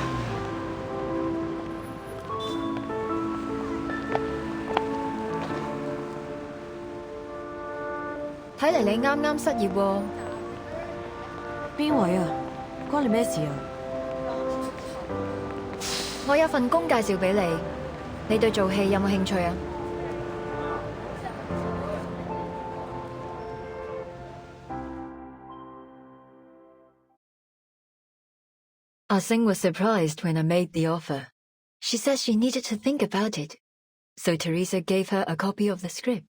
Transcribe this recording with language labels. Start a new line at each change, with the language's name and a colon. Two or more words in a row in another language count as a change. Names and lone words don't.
Cantonese: 睇嚟你啱啱失業喎。邊位啊？關你咩事啊？我有份工介紹俾你，你對做戲有冇興趣啊 ？
English: Qing was surprised when I made the offer. She said she needed to think about it, so Teresa gave her a copy of the script.